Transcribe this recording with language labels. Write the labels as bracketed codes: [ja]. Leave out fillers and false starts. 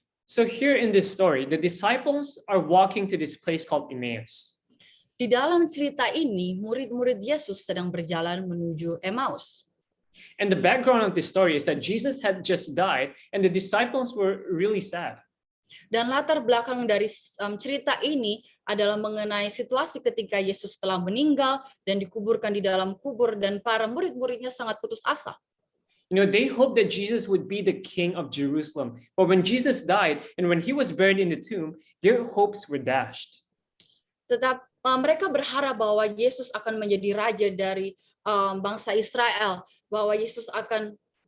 [en] So here in this story, the disciples are walking to this place called Emmaus. [id] Di dalam cerita ini, murid-murid Yesus sedang berjalan menuju Emmaus. [en] And the background of this story is that Jesus had just died and the disciples were really sad. [id] Dan latar belakang dari cerita ini adalah mengenai situasi ketika Yesus telah meninggal dan dikuburkan di dalam kubur dan para murid-muridnya sangat putus asa. [en] You know, they hoped that Jesus would be the king of Jerusalem. But when Jesus died and when he was buried in the tomb, their hopes were dashed. [id] Tetap mereka berharap bahwa Yesus akan menjadi raja dari bangsa Israel, bahwa Yesus akan